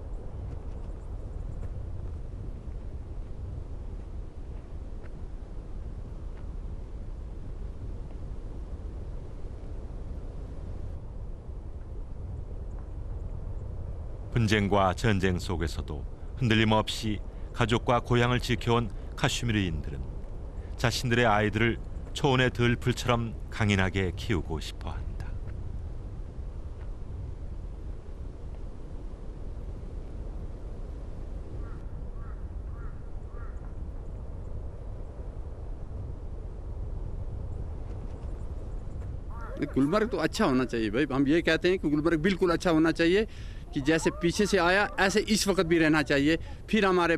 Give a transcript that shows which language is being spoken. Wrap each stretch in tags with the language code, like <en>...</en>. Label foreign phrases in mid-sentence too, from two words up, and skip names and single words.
<ko>분쟁과 전쟁 속에서도 흔들림 없이 가족과 고향을 지켜온 카슈미르인들은 자신들의 아이들을 초원의 들풀처럼 강인하게 키우고 싶어 한다.</ko> <hi>गुलमर्ग तो अच्छा होना चाहिए भाई हम ये कहते हैं कि गुलमर्ग बिल्कुल अच्छा होना चाहिए कि जैसे पीछे से आया ऐसे इस वक्त भी रहना चाहिए फिर हमारे</hi>